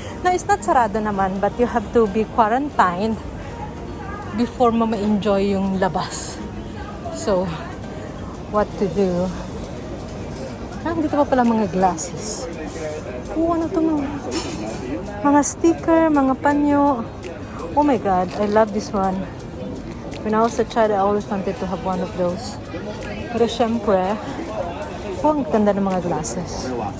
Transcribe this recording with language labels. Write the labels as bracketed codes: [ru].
[en] No, it's not [tl] sarado naman, [en] but you have to be quarantined before [tl] mo ma-enjoy yung labas. [en] So, what to do? [tl] Dito pa pala mga glasses. Ano to mga sticker, mga panyo. [en] Oh my God, I love this one. When I was a child, I always wanted to have one of those. [tl] Pero syempre, ang ganda ng mga glasses.